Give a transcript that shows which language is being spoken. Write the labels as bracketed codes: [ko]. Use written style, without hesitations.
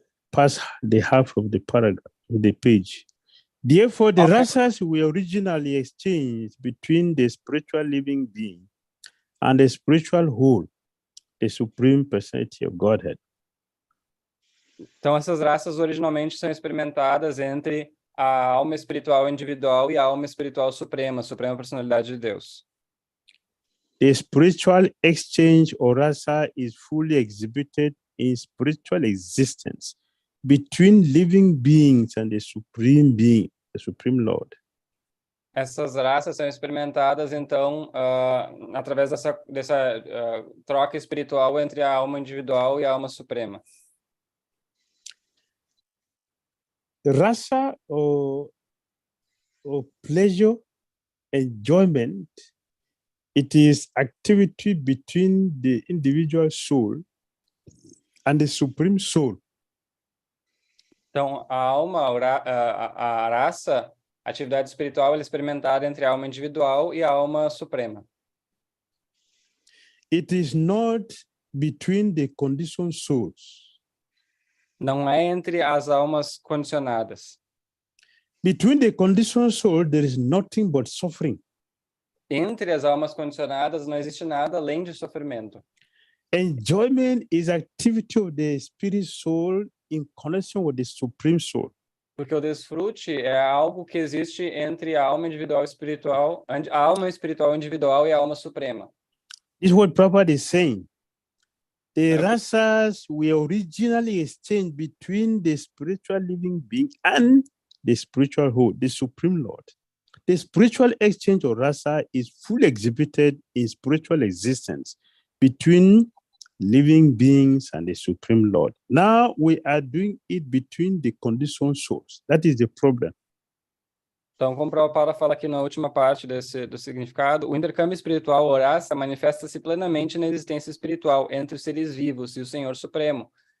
[en] Past the half of the paragraph, the page. Therefore, the rasas were originally exchanged between the spiritual living being and the spiritual whole, the supreme personality of Godhead. [pt] Então, essas raças originalmente são experimentadas entre a alma espiritual individual e a alma espiritual suprema, a suprema personalidade de Deus. [en] The spiritual exchange or rasa is fully exhibited in spiritual existence between living beings and the supreme being, the supreme Lord. [pt] Essas raças são experimentadas, então, através dessa troca espiritual entre a alma individual e a alma suprema. [en] Rasa or pleasure, enjoyment, it is activity between the individual soul and the supreme soul. [pt] Então, a alma, a raça, a atividade espiritual, ela é experimentada entre a alma individual e a alma suprema. [en] It is not between the conditioned souls. [pt] Não é entre as almas condicionadas. [en] Between the conditioned soul, there is nothing but suffering. [pt] Entre as almas condicionadas não existe nada além de sofrimento. [en] Enjoyment is activity of the spirit soul in connection with the supreme soul. [pt] Porque o desfrute é algo que existe entre a alma individual espiritual, a alma espiritual individual e a alma suprema. [en] This is what Prabhupada is saying. The rasas were originally exchanged between the spiritual living being and the spiritual whole, the supreme Lord. The spiritual exchange of rasa is fully exhibited in spiritual existence between living beings and the supreme Lord. Now we are doing it between the conditioned souls. That is the problem. [pt] Então, como Prabhupada fala aqui na última parte do significado, o intercâmbio espiritual ou raça manifesta-se plenamente na existência espiritual entre os seres vivos e o Senhor Supremo.